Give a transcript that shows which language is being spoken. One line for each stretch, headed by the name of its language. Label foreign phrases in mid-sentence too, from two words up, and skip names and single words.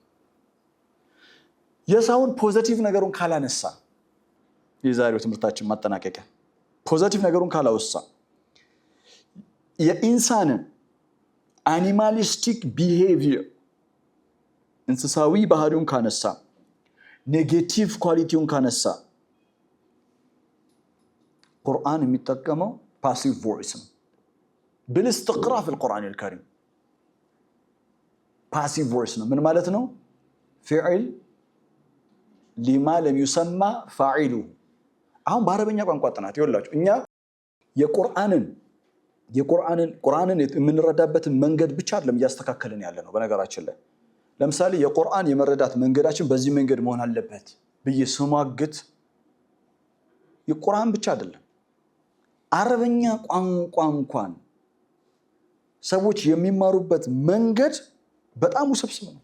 Amharic: የሰውን ፖዚቲቭ ነገሩን ካላነሳ የዛሬው ትምህርታችን ማጠናቀቂያ ፖዚቲቭ ነገሩን ካላወሳ የኢንሳንን
English: animalistic behavior
Amharic: እንስሳዊ ባህሪውን ካነሳ
English: negative quality
Amharic: ካነሳ ቁርአን የሚጠቀመው
English: passive voice
Amharic: ነው
Arabic: بالاستقراء في القرآن الكريم
English: passive voice
Amharic: ነው ምን ማለት ነው
Arabic: فعل لما لم يسمى فاعله
Amharic: አሁን በአረበኛ ቋንቋ ጥናት ይወላችሁ እኛ የቁርአንን የምንረዳበት መንገድ ብቻ አይደለም ያስተካከለን ያለ ነው በነገራችን ላይ ለምሳሌ የቁርአን የመረዳት መንገዳችን በዚህ መንገድ መሆን አለበት በየስማግት የቁርአን ብቻ አይደለም አረበኛ ቋንቋ እንኳን ሰዎች የሚማሩበት መንገድ በጣም ውስብስብ ነው